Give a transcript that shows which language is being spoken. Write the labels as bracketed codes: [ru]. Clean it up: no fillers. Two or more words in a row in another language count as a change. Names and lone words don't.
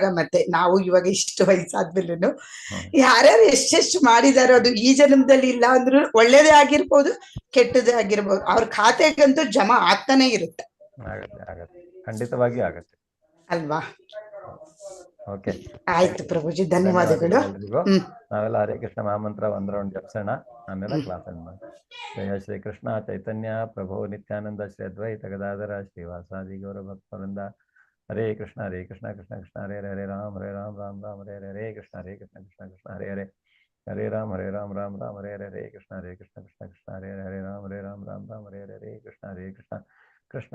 [kn] ಮತ್ತೆ ನಾವು ಇವಾಗ ಇಷ್ಟು ವಯಸ್ಸಾದ್ಮೇಲೂ ಯಾರ್ಯಾರು ಎಷ್ಟೆಷ್ಟು ಮಾಡಿದಾರೋ ಅದು ಈ ಜನ್ಮದಲ್ಲಿ ಇಲ್ಲ ಅಂದ್ರೂ ಒಳ್ಳೇದೇ ಆಗಿರ್ಬೋದು, ಕೆಟ್ಟದೇ ಆಗಿರ್ಬೋದು, ಅವ್ರ ಖಾತೆಗಂತೂ ಜಮಾ ಆಗ್ತಾನೆ ಇರುತ್ತೆ. ಆಗತ್ತೆ, ಖಂಡಿತವಾಗಿ ಆಗತ್ತೆ ಅಲ್ವಾ? ಓಕೆ, ಆಯ್ತು ಪ್ರಭುಜಿ, ಧನ್ಯವಾದಗಳು. ನಾವೆಲ್ಲ ಹರೇ ಕೃಷ್ಣ ಮಹಾಮಂತ್ರ ಒಂದ್ ರೌಂಡ್ ಜಪಿಸೋಣ, ಆಮೇಲೆ ಕ್ಲಾಸ್ [sa] ಜಯ ಶ್ರೀ ಕೃಷ್ಣ ಚೈತನ್ಯ ಪ್ರಭು ನಿತ್ಯಾನಂದ ಶ್ರೀ ಅದ್ವೈತ ಗದಾಧರ ಶ್ರೀವಾಸಾದಿ ಗೌರ ಭಕ್ತವೃಂದ. ಹರೇ ಕೃಷ್ಣ ಕೃಷ್ಣ ಕೃಷ್ಣ ಹರೇ ಹರೇ, ಹರೇ ರಾಮ್ ರಾಮ್ ರಾಮ್ ಹರೇ ಹರೇ, ಹರೇ ಕೃಷ್ಣ ಕೃಷ್ಣ ಕೃಷ್ಣ ಹರೇ ಹರೇ, ಹರೇ ರಾಮ್ ರಾಮ್ ರಾಮ್ ಹರೇ ಹರೇ, ಹರೇ ಕೃಷ್ಣ ಕೃಷ್ಣ ಕೃಷ್ಣ ಹರೇ ಹರೇ, ಹರೇ ರಾಮ್ ರಾಮ್ ರಾಮ್ ಹರೇ ಹರೇ, ಹರೇ ಕೃಷ್ಣ ಕೃಷ್ಣ